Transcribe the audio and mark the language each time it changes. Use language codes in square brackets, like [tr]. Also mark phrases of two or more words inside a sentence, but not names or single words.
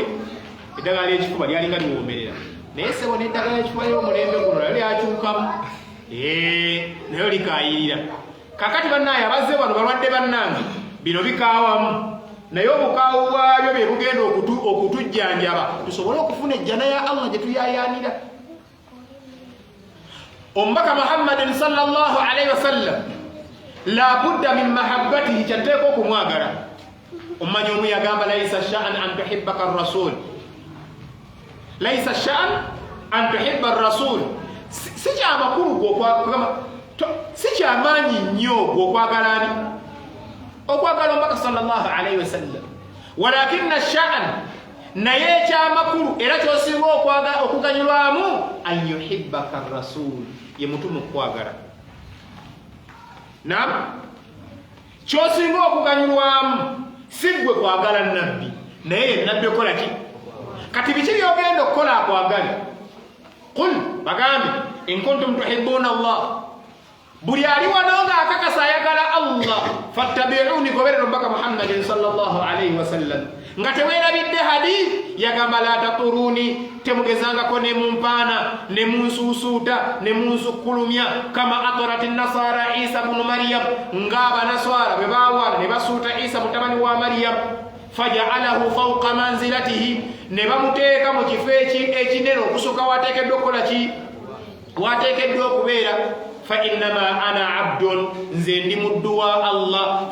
[lg] Eddagala ly'ekifuba lyalinga liwoomerera. Naye sebo n'eddagala ly'ekifuba ly'omulembe guno nalyo lyakyukamu, nayo likaayirira. Kakati bannaaye abazze wano balwadde bannange bino bikaawamu, naye obukaawu bwabyo bye bugenda okutujjanjaba tusobole okufuna ejjana ya Allah gye tuyaayaanira. Omubaka Muhammadin [ar] صلى الله عليه وسلم لا بد من محبته, [lg] kyateeka okumwagala. Omumanyi omu yagamba [ar] ليس الشأن أن تحبك الرسول ليس الشأن أن تحب الرسول. [lg] Si kyamakulu gw'okwagala, si kyamaanyi nnyo gw'okwagala ani? Okwagala omubaka [ar] صلى الله عليه وسلم. ولكن الشأن, [lg] naye ekyamakulu era kyosinga okuganyulwamu [ar] أن يحبك الرسول, [lg] ye mutume okwagala. Naam, kyosinga okuganyulwamu si gwe kwagala nabbi, naye nabbi okola ki? Kati biki byogenda okukola akwagale? Qul, bagambe [ar] إن كنتم تحبون الله, [lg] buli ali wano ng'akakasa ayagala Allah fattabi'uni, goberera omubaka Muhammadin [ar] صلى الله عليه وسلم. [lg] Nga teweerabidde hadith yagamba [ar] لا تطروني, [lg] temugezangako ne mumpaana ne munsuusuuta ne munsukkulumya [ar] كما أطرت النصارى عيسى بن مريم, [lg] ng'abanaswara bwe baawaana ne basuuta Isa mutabani wa Maryam. [ar] فجعلوه فوق منزلته, [lg] ne bamuteeka mu kifo ekinene okusuka wateekeddwa okukola ki? Wateekeddwa okubeera. [ar] فإنما أنا عبد, [lg] nze ndi muddu wa Allah.